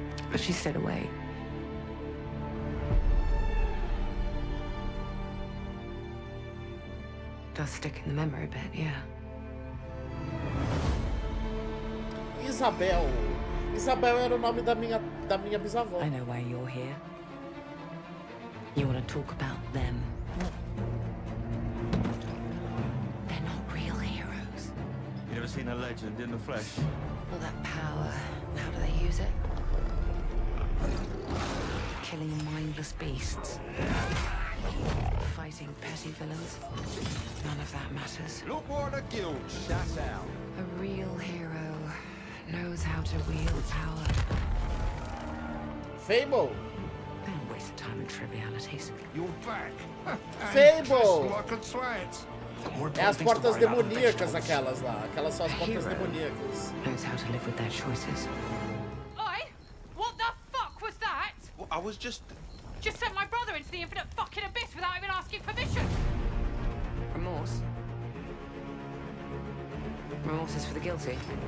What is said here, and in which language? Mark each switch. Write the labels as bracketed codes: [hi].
[en] But she stayed away. Does stick in the memory a bit, yeah. Isabel. [pt] Isabel era o nome da minha bisavó. [en] I know why you're here. You want to talk about them. They're not real heroes. You ever seen a legend in the flesh? All that power, how do they use it? Killing mindless beasts. Fighting petty villains. None of that matters. Look what the guild shut out. A real hero knows how to wield power. Fable. Don't waste time on trivialities. You're back. Fable. [pt] É as portas demoníacas aquelas lá. Aquelas são as portas demoníacas. [en] Knows how to live with their choices. Oi! What the fuck was that? I was just sent my brother into the infinite fucking abyss without even asking permission. Remorse? Remorse is for the guilty.